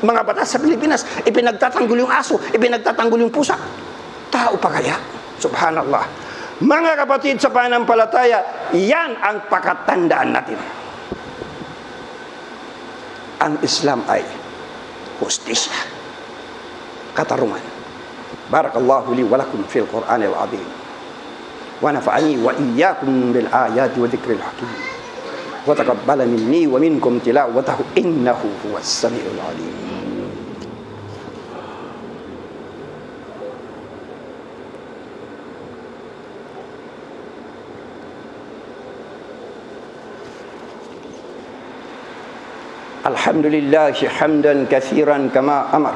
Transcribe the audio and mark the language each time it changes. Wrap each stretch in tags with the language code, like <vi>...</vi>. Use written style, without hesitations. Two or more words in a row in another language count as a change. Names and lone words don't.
<tl>Mga batas sa Pilipinas, ipinagtatanggol yung aso, ipinagtatanggol yung pusa. Tao pa kaya? Subhanallah. Mga kapatid sa pananampalataya, yan ang pakatandaan natin. Ang Islam ay hustisya, katarungan.</tl> <ar>بارك الله لي ولكم في القرآن العظيم. ونفعني وإياكم بالآيات والذكر الحكيم. وتقبل مني ومنكم تلاوته إنه هو السميع العليم. الحمد لله حمدا كثيرا كما أمر.</ar>